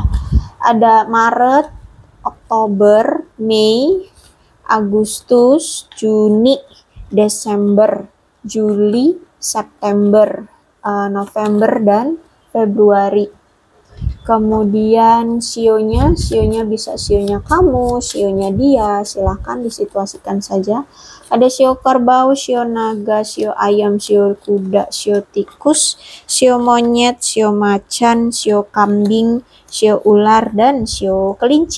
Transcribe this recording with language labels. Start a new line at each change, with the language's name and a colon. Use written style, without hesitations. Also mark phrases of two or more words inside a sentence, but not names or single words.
Indonesian: Ada Maret, Oktober, Mei, Agustus, Juni, Desember, Juli, September, November, dan Februari. Kemudian sionya bisa sionya kamu, sionya dia, silahkan disituasikan saja. Ada sio kerbau, sio naga, sio ayam, sio kuda, sio tikus, sio monyet, sio macan, sio kambing, sio ular, dan sio kelinci.